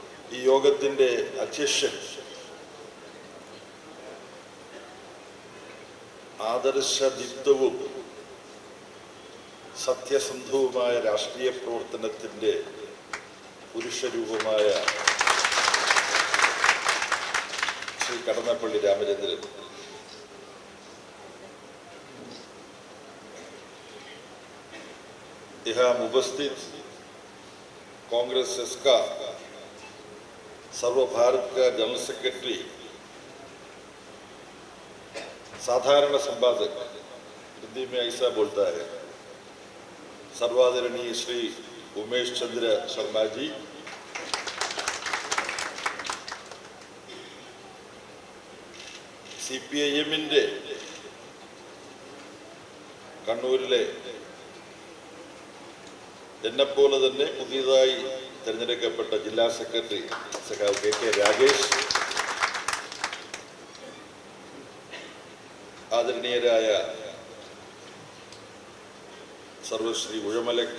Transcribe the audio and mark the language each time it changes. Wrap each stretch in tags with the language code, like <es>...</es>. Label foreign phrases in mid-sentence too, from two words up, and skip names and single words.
<ml>ഈ യോഗത്തിൻ്റെ അധ്യക്ഷൻ ആദർശദീപ്തവും സത്യസന്ധവുമായ രാഷ്ട്രീയ പ്രവർത്തനത്തിൻ്റെ പുരുഷരൂപമായ ശ്രീ കടന്നപ്പള്ളി രാമചന്ദ്രൻ,</ml> <hi>यहाँ उपस्थित कांग्रेस का सर्व भारत का</hi> <en>general secretary,</en> <hi>साधारण संपादक, हिंदी में ऐसा बोलता है, सर्वादरणीय श्री उमेश चंद्र शर्मा जी,</hi> <ml>CPIM-ന്റെ കണ്ണൂരിലെ എന്നെപ്പോലെ തന്നെ പുതിയതായി തിരഞ്ഞെടുക്കപ്പെട്ട ജില്ലാ സെക്രട്ടറി സഖാവ് KK രാഗേഷ്, ആദരണീയരായ സർവശ്രീ ഉഴമലക്കൽ</ml>